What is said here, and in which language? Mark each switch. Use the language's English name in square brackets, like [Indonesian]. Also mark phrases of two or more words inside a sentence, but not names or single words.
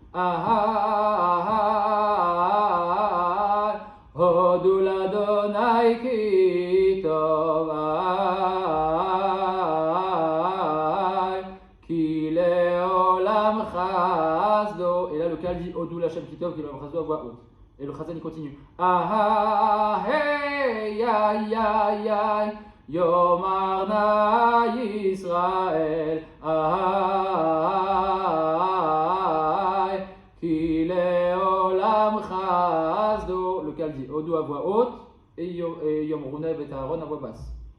[Hebrew] הודו לאדני כי טוב כי לעולם חסדו, [French] et là le Kal dit [Hebrew] הודו להשם כי טוב כי לעולם חסדו [French] à voix haute. Et le Chazan il continue. [Hebrew] Hey, ya, ya, ya, יאמר נא ישראל כי לעולם חסדו. [French] Le Kal dit Hodou à voix haute et [Hebrew] יאמרו נא בית אהרן [French] à voix basse.